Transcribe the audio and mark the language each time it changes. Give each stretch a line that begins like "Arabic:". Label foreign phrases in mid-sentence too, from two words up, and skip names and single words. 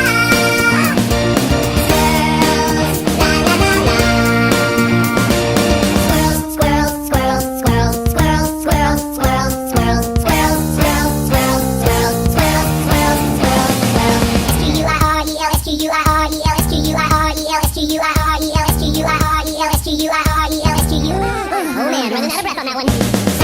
English: Squirrels, la la la la. Squirrel, squirrel, squirrel, squirrel, squirrel, squirrel, squirrel, squirrel, squirrel, squirrel, squirrel, squirrel, squirrel, squirrel, squirrel, squirrel. S-Q-U-I-R-E-L-S-Q-U-I-R-E-L-S-Q-U-I-R-E-L-S-Q-U-I-R-E-L-S-Q-U-I-R-E-L-S-Q-U. Oh man, running out of breath on that one.